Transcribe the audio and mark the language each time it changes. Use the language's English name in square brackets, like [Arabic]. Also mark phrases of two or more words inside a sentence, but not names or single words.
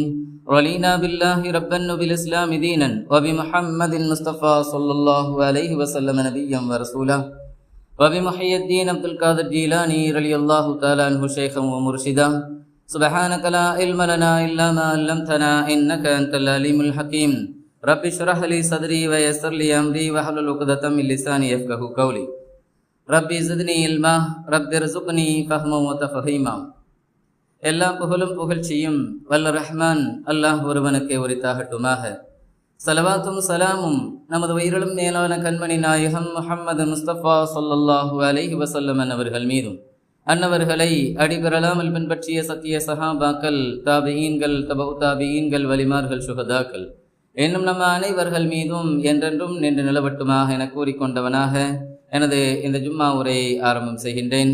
[Arabic] رضينا بالله ربا وبالإسلام دينا وبمحمد المصطفى صلى الله عليه وسلم نبيا ورسولا، وبمحي الدين عبد القادر الجيلاني رضي الله تعالى عنه شيخا ومرشدا. سبحانك لا علم لنا إلا ما علمتنا إنك أنت العليم الحكيم. رب اشرح لي صدري ويسر لي أمري واحلل عقدة من لساني يفقهوا قولي. ربي زدني علما رب ارزقني فهما وتفهيما. [Tamil] எல்லா புகழும் புகழ்ச்சியும் வல்ல ரஹ்மான் அல்லாஹ் ஒருவனுக்கே உரித்தாகட்டுமாக. சலவாத்தும் சலாமும் நமது உயிரிலும் மேலான கண்மணி நாயகம் முஹம்மது முஸ்தபா [Arabic] صلى الله عليه وسلم [Tamil] அவர்கள் மீதும், அன்னவர்களை அடிபெறலாமல் பின்பற்றிய சத்திய சஹாபாக்கள், தாபியீன்கள், தபு தாபியீன்கள், வலிமார்கள், சுஹதாக்கள் என்னும் நம்ம அனைவர்கள் மீதும் என்றென்றும் நின்று நிலவட்டுமாக என கூறிக்கொண்டவனாக எனது இந்த ஜும்மா உரையை ஆரம்பம் செய்கின்றேன்.